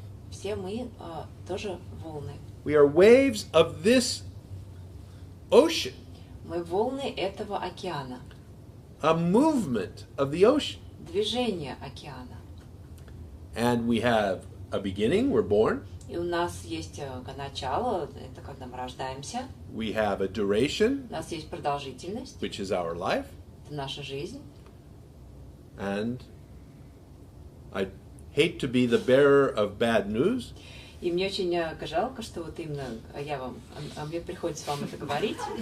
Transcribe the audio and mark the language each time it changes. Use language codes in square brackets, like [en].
[ru] Все мы тоже волны. [en] We are waves of this ocean, [ru] Мы волны этого океана. [en] a movement of the ocean. [ru] Движение океана. [en] And we have a beginning, we're born. [ru] И у нас есть начало, это когда мы рождаемся. [en] We have a duration, [ru] У нас есть продолжительность, [en] which is our life. [ru] это наша жизнь. [en] And I hate to be the bearer of bad news, [ru] И мне очень жалко, что вот именно мне приходится вам это говорить.